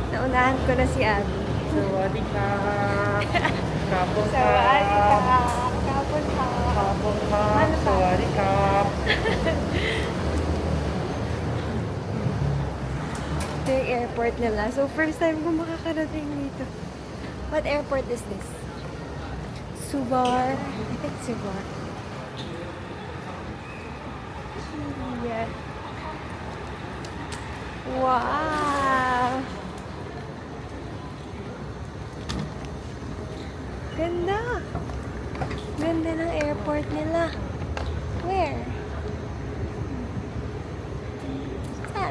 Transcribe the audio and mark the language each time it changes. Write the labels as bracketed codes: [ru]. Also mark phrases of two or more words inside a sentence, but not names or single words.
[tl] Naunahan ko na si Abby. [th] สวัสดีครับขอบคุณ ส ครั วัสดีค่ะ บ ขอบคุณค่ะ ขอบคุณครับ [tl] Ano [th] ส [tl] pa? [th] วัสดีครับ [tl] Ito yung airport nila. So, [en] first time [tl] ko makakarating dito. [en] What airport is this? Subar. I think Subar. Yeah. Wow! [tl] Ganda! Ganda ng airport nila. Where? Saan?